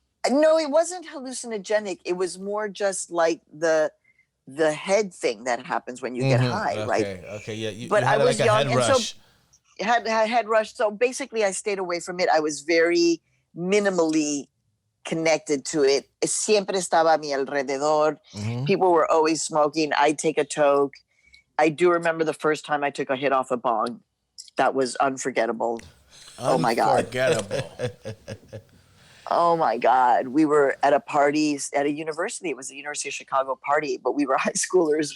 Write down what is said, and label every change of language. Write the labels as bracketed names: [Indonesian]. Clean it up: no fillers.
[English] No, it wasn't hallucinogenic. It was more just like the head thing that happens when you get high, right? Okay, yeah. But I was like young, and so had head rush. So basically, I stayed away from it. I was very minimally connected to it. [Spanish] Siempre estaba a mi alrededor. [English] People were always smoking. I'd take a toke. I do remember the first time I took a hit off a bong. That was unforgettable. Oh my God. Unforgettable. Oh my God. We were at a party at a university. It was the University of Chicago party, but we were high schoolers.